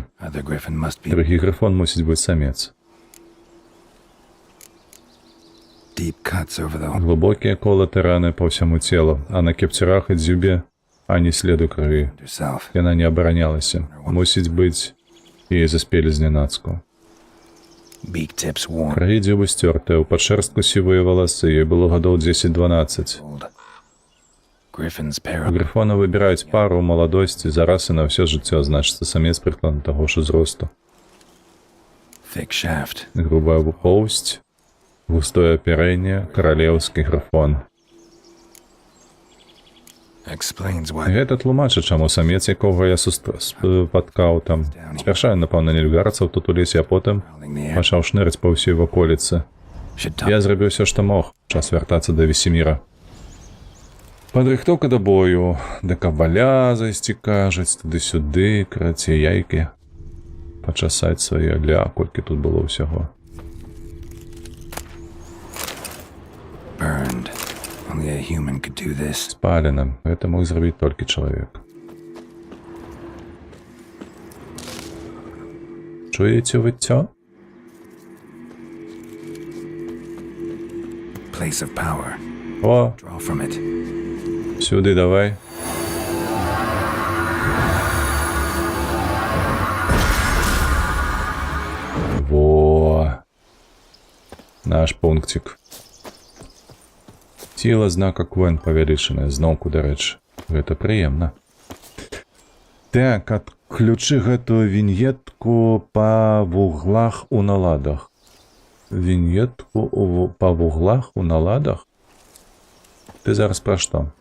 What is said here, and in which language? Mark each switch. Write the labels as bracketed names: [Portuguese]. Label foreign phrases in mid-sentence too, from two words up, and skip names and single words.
[English] Other griffin must be [Belarusian] Другі грифон мусіць быць самец. [English] deep cuts over the [Belarusian] Глыбокія колаты раны па ўсяму целу, а на кепцюрах і дзюбе ані следу крыві. [English] herself. [Belarusian] Яна не абаранялася. Мусіць быць, яе заспелі знянацку. [English] Beak tips worn. [Belarusian] Краі дзюбы сцёртыя, у падшэрстку сівыя валасы, ёй было гадоў 10-12. [English] Old. Griffin's [Belarusian] У [English] pair. [Belarusian] грифона выбіраюць пару ў маладосці, зараз і на ўсё жыццё, значыцца самец прыкладна таго ж узросту. [English] Thick shaft. [Belarusian] Грубая поўсць, густое апярэнне, каралеўскі грифон. [English] Explains why. [Belarusian] Гэта тлумачыць, чаму самец, якога я спаткаў там. Спярша ён, напэўна, нельгарцаў тут у лесе, а потым [English] Howling the air. [Belarusian] пачаў шнырыць па ўсёй ваколіцы. [English] Should talk. [Belarusian] Я зрабіў усё, што мог. Час вяртацца да Весеміра. Падрыхтоўка да бою, да кабаля зайсці, кажуць, туды-сюды, краце яйкі. Пачасаць свае, ля, колькі тут было ўсяго. [English] Burned. Only a human could do this. [Belarusian] Спалена. Гэта мог зрабіць толькі чалавек. Чуеце выццё? [English] Place of power. [Belarusian] О, [English] Draw from it. [Belarusian] сюды давай. Во. Наш пунктик. Сила знака Квен павялічаная, зноўку, дарэчы. Гэта прыемна. Так, адключы гэтую віньетку па вуглах у наладах. Віньетку па вуглах у наладах? Ты зараз пра што?